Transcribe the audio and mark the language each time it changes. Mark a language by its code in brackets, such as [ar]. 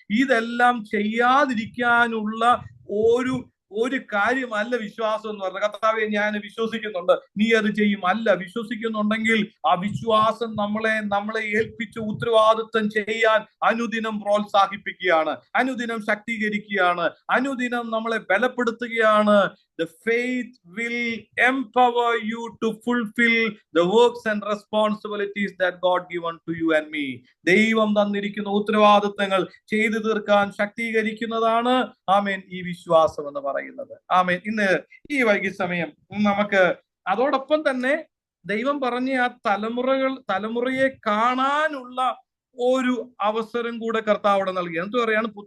[ml] ഇതെല്ലാം ചെയ്യാതിരിക്കാനുള്ള ഒരു കാര്യമല്ല വിശ്വാസം എന്ന് പറഞ്ഞത്. കർത്താവെ ഞാൻ വിശ്വസിക്കുന്നുണ്ട്, നീ അത് ചെയ്യും. അല്ല, വിശ്വസിക്കുന്നുണ്ടെങ്കിൽ ആ വിശ്വാസം നമ്മളെ ഏൽപ്പിച്ച ഉത്തരവാദിത്വം ചെയ്യാൻ അനുദിനം പ്രോത്സാഹിപ്പിക്കുകയാണ്, അനുദിനം ശക്തീകരിക്കുകയാണ്, അനുദിനം നമ്മളെ ബലപ്പെടുത്തുകയാണ്. [en] The faith will empower you to fulfill the works and responsibilities that God given to you and me. [ml] ദൈവം തന്നിരിക്കുന്ന ഉത്തരവാദിത്തങ്ങൾ ചെയ്തു തീർക്കാൻ ശക്തീകരിക്കുന്നതാണ് ആമേൻ ഈ വിശ്വാസം എന്ന് പറയുന്നത്. ആമേൻ. ഇന്ന് ഈ വൈകി സമയം നമുക്ക് അതോടൊപ്പം തന്നെ ദൈവം പറഞ്ഞ ആ തലമുറയെ കാണാനുള്ള ഒരു അവസരം കൂടെ കർത്താവ് അവിടെ നൽകി. എന്ത് പറയാണ്?